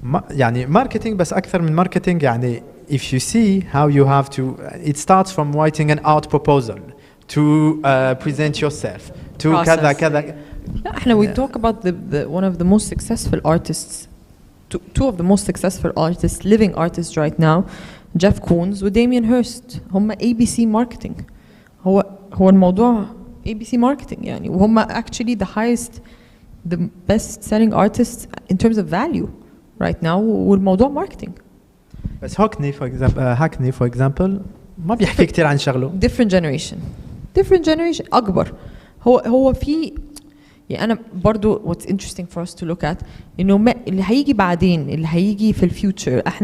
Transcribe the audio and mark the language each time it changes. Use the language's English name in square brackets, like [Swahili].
[Arabic] يعني ماركتينج بس اكثر من ماركتينج يعني [English] if you see how you have to it starts from writing an art proposal to present yourself to [Arabic] كذا كذا. لا احنا [English] we talk about the one of the most successful artists, two of the most successful artists, living artists right now, Jeff Koons وداميان Hirst. [Arabic] هم ABC marketing. هو الموضوع ABC marketing يعني. [English] وهم actually the highest the best selling artists in terms of value right now. [Arabic] والموضوع marketing. بس هاكني [English] for example [Arabic] ما بيحكي كتير عن شغله. [English] different generation [Arabic] أكبر. هو في يعني أنا برضو [English] what's interesting for us to look at [Arabic] إنه اللي هيجي بعدين اللي هيجي في الفيوتشر.